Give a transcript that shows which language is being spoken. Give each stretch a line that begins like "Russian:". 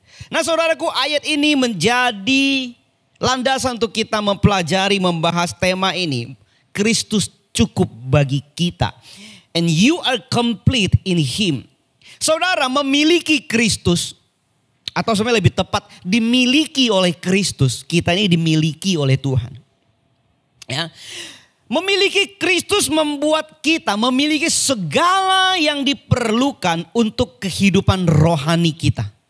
Indonesian: Nah saudaraku, ayat ini menjadi landasan untuk kita mempelajari, membahas tema ini. Kristus cukup bagi kita.
English: And you are complete in Him.
Indonesian: Saudara memiliki Kristus, atau sebenarnya lebih tepat dimiliki oleh Kristus. Kita ini dimiliki oleh Tuhan. Ya. Memiliki Kristus membuat kita memiliki segala yang diperlukan untuk kehidupan rohani kita.